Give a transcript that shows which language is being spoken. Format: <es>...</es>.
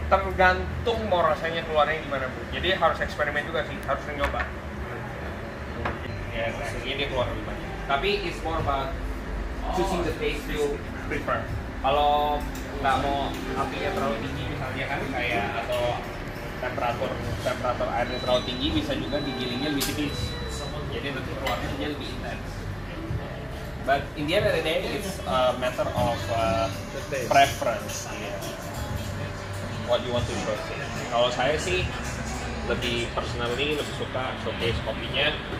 <id>Tergantung mau rasanya keluarnya gimana Bu. Jadi harus eksperimen juga sih, harus nyoba. Ya, rasanya dia keluar lebih banyak. Tapi</id> <en>it's more about choosing the taste you prefer.</en> <id>Kalau nggak mau apinya terlalu tinggi misalnya kan kayak atau temperatur airnya terlalu tinggi, bisa juga digilingnya lebih tipis. Jadi nanti keluarnya dia lebih intens.</id> <en>But in the end of the day, it's a matter of preference. Yeah. What you want to proceed.</en> <id>Kalau saya sih lebih</id> <en>personally</en> <id>lebih suka showcase kopinya.</id>